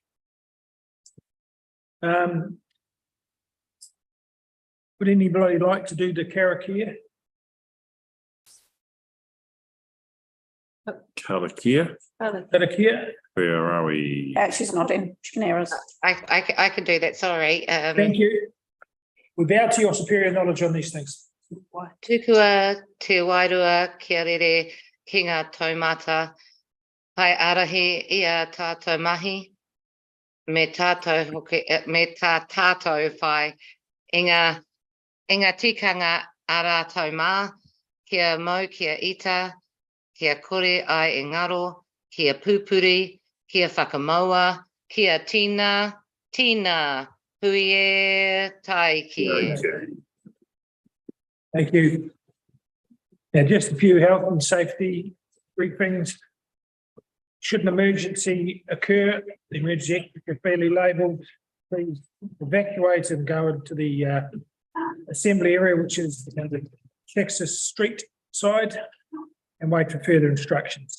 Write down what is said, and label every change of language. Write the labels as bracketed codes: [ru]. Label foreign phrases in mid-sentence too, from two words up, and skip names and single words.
[en] Would anybody like to do the karakia? Karakia, Karakia, where are we? She's nodding. She can hear us. I can do that, sorry. thank you. We bow to your superior knowledge on these things. [mi] Tukua te wairua kia rere ki ngā taumata. Hai arahi ia tātou mahi. Me tātou hoki, me tā tātou whai. Inga tikanga ara taumā. Kia mau, kia ita. Kia kore ai e ngaro. Kia pupuri. Kia whakamaua. Kia tina. Tina. Hui e taiki. [en] Thank you. Now, just a few health and safety briefings. Should an emergency occur, the emergency exit is fairly labelled. Please evacuate and go into the assembly area, which is the Texas Street side, and wait for further instructions.